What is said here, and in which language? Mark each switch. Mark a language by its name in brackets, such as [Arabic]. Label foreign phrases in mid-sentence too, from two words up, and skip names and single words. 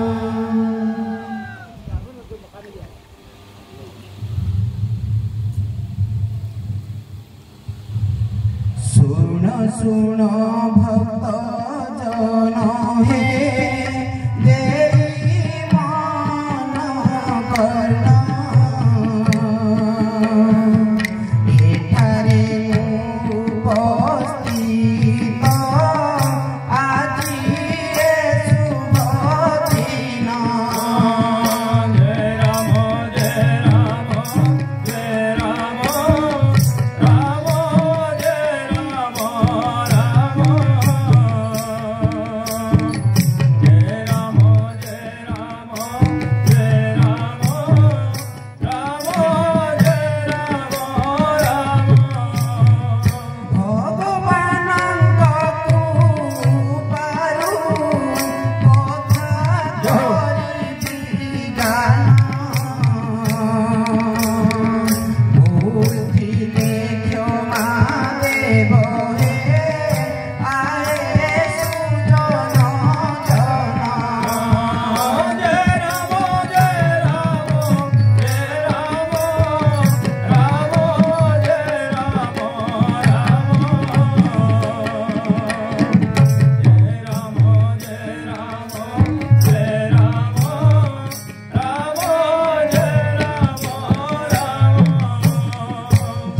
[Hindi] सुनो सुनो भक्त जन हे देवी मान करना। [Odia] ଏଠାରେ ଉପସ୍ଥିତ ଆଜି ଶୁଭ ଦିନ। [Hindi] जय राम जय राम जय राम राम जय राम राम जय राम जय राम जय राम राम जय राम राम। [Odia] भगवानଙ୍କ କୃପାରୁ କଥା କରିବି ଗାନ। ଭୁଲ ଥିଲେ କ୍ଷମା ଦେବ ହେ ଆଏ ସୁଜନ ଜନ। [Hindi] जय राम जय राम जय राम राम जय राम राम जय राम जय राम जय राम राम जय राम राम।